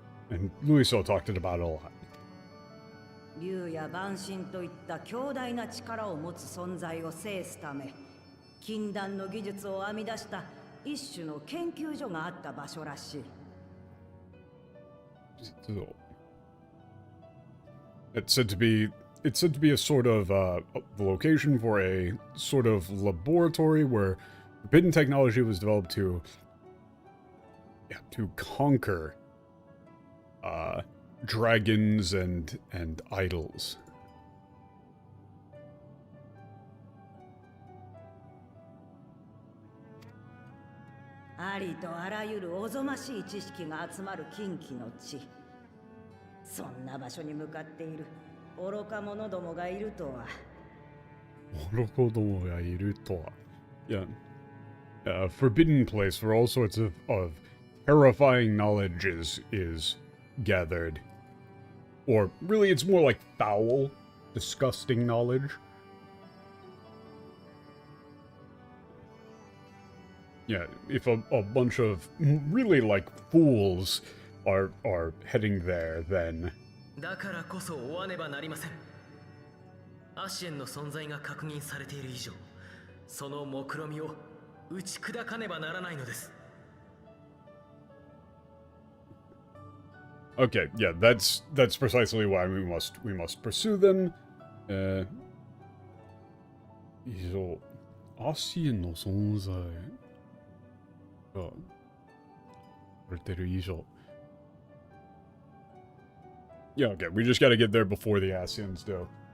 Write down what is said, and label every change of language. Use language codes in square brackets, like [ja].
[en] And Luiso talked about it a lot. [ja] 竜や万神といった強大な力を持つ存在を制すため、禁断の技術を編み出した一種の研究所があった場所らしい。 [en] It's said to be a sort of the location for a sort of laboratory where forbidden technology was developed to conquer dragons and idols. [ja] ありとあらゆるおぞましい知識が集まる禁忌の地。そんな場所に向かっている愚か者どもがいるとは。愚か者がいるとは。Yeah. [en] A forbidden place where all sorts of terrifying knowledge is gathered. Or really, it's more like foul, disgusting knowledge. Yeah, if a bunch of really, like, fools are heading there, then... [ja] だからこそ追わねばなりません。アシエンの存在が確認されている以上、その目論見を打ち砕かねばならないのです。 [en] Okay, yeah, that's precisely why we must pursue them. [ja] 以上、アシエンの存在がされてる以上。 [en] Yeah, okay, we just gotta get there before the Asians do.